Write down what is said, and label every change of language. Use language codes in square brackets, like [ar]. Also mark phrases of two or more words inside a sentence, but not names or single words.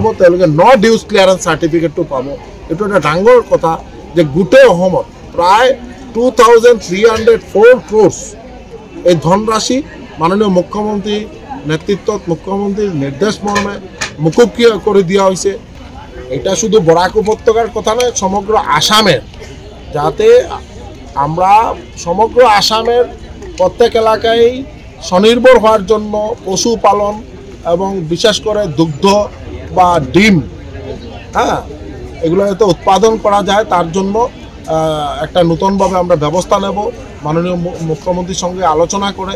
[as] তেওঁলোকে [en] no dues clearance certificate [as] পাব। এইটো এটা ডাঙৰ কথা যে গোটেই অসমত প্ৰায় 2304 ক্রোর্স এই ধনরাশি মাননীয় মুখ্যমন্ত্রী নেতৃত্বত মুখ্যমন্ত্রীর নির্দেশ মর্মে [bn] মুকুব করে দেওয়া হয়েছে। এটা শুধু বরাক উপত্যকার কথা নয়, সমগ্র আসামের, যাতে আমরা সমগ্র আসামের প্রত্যেক এলাকায় স্বনির্ভর হওয়ার জন্য পশুপালন এবং বিশেষ করে দুগ্ধ বা ডিম, হ্যাঁ, এগুলো যাতে উৎপাদন করা যায় তার জন্য একটা নতুনভাবে আমরা ব্যবস্থা নেব মাননীয় মুখ্যমন্ত্রীর সঙ্গে আলোচনা করে।